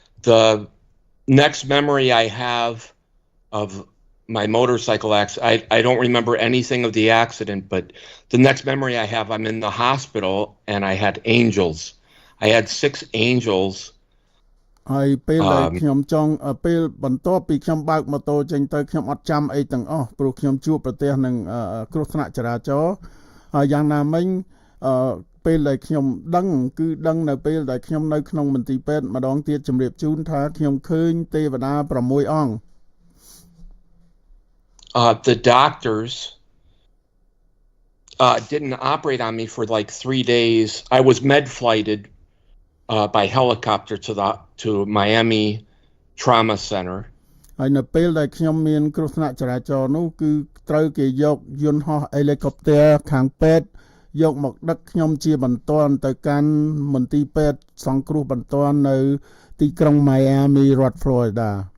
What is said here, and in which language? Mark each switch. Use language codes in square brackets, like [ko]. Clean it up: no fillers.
[en] The next memory I have of my motorcycle accident, I don't remember anything of the accident, but the next memory I have, I'm in the hospital and I had angels. I had 6 angels. [km] ហើយពេលដែលខ្ញុំចង់ពេលបន្ទាប់ពីខ្ញុំបើកម៉ូតូចេញទៅខ្ញុំអត់ចាំអីទាំងអស់ព្រោះខ្ញុំជួបប្រទះនឹងគ្រោះថ្នាក់ចរាចរណ៍ហើយយ៉ាងណាមិញពេលដែលខ្ញុំដឹងគឺដឹងនៅពេលដែលខ្ញុំនៅក្នុងមន្ទីរពេទ្យម្ដងទៀតជម្រាបជូនថាខ្ញុំឃើញទេវតា6អង្គ [en] The doctors didn't operate on me for like 3 days. I was med-flighted by helicopter to Miami Trauma Center. [km] ហើយនៅពេលដែលខ្ញុំមានគ្រោះថ្នាក់ចរាចរណ៍នោះគឺត្រូវគេយកយន្តហោះហេលីកុបទ័រខាងពេទ្យយកមកដឹកខ្ញុំជាបន្ទាន់ទៅកាន់មន្ទីរពេទ្យសង្គ្រោះបន្ទាន់នៅទីក្រុង Miami រដ្ឋ Florida.